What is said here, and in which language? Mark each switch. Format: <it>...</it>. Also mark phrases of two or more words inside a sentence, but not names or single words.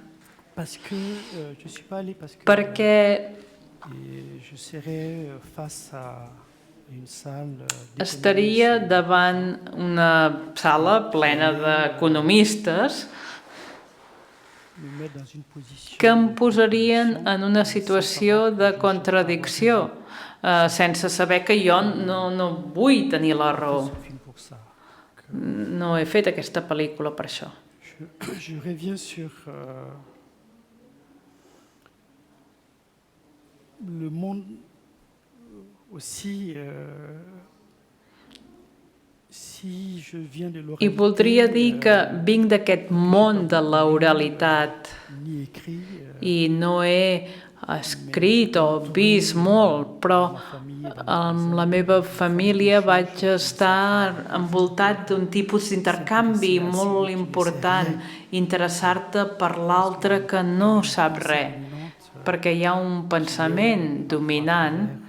<ca>perquè estaria davant una sala plena d'economistes que em posarien en una situació de contradicció, sense saber que jo no vull tenir la raó. No he fet aquesta pel·lícula per això.</ca> <fr>Je reviens sur le monde aussi.</fr> <ca>I voldria dir que vinc d'aquest món de l'oralitat i no he escrit o vist molt, però amb la meva família vaig estar envoltat d'un tipus d'intercanvi molt important, interessar-te per l'altre que no sap res, perquè hi ha un pensament dominant</ca>